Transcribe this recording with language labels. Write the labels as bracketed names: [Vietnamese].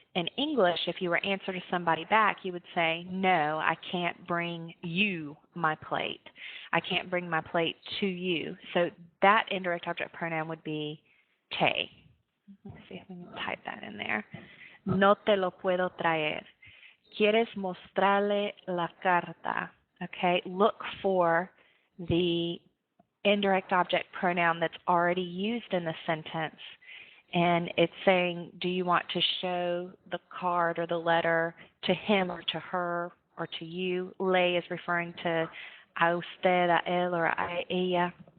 [English] In English, if you were answering to somebody back, you would say, no, I can't bring you my plate. I can't bring my plate to you. So that indirect object pronoun would be te. Let's see if we can type that in there. [Spanish] No te lo puedo traer. ¿Quieres mostrarle la carta? [English] Okay, look for the indirect object pronoun that's already used in the sentence. And it's saying, do you want to show the card or the letter to him or to her or to you? Le is referring to a usted, a él, or a ella.